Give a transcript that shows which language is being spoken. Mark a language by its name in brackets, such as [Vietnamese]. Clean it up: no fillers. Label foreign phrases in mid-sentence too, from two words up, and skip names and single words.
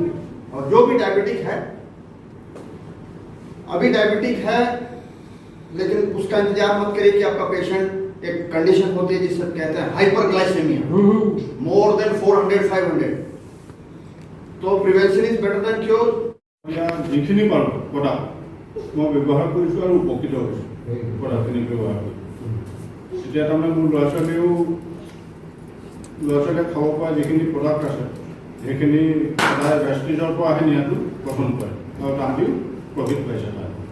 [Hindi] और जो भी डायबिटिक है, अभी डायबिटिक है लेकिन उसका इंतजार मत करिए कि आपका पेशेंट, एक कंडीशन होती है जिसे कहते हैं हाइपरग्लाइसेमिया, [English] more than 400-500, [Hindi] तो [English] prevention is better than cure. [Assamese] যিখিনি পাৰোঁ প্ৰডাক্ট মই ব্যৱহাৰ কৰিছোঁ আৰু উপকৃত হৈছোঁ প্ৰডাক্টখিনি ব্যৱহাৰ কৰি। এতিয়া তাৰমানে মোৰ ল'ৰা ছোৱালীয়েও ল'ৰা ছোৱালীয়ে খাব পৰা যিখিনি প্ৰডাক্ট আছে সেইখিনি সদায় ভেষ্টিজৰ পৰা আহি নিয়াটো পচন্দ কৰে আৰু তাহাঁতিও প্ৰফিট পাইছে তাৰ।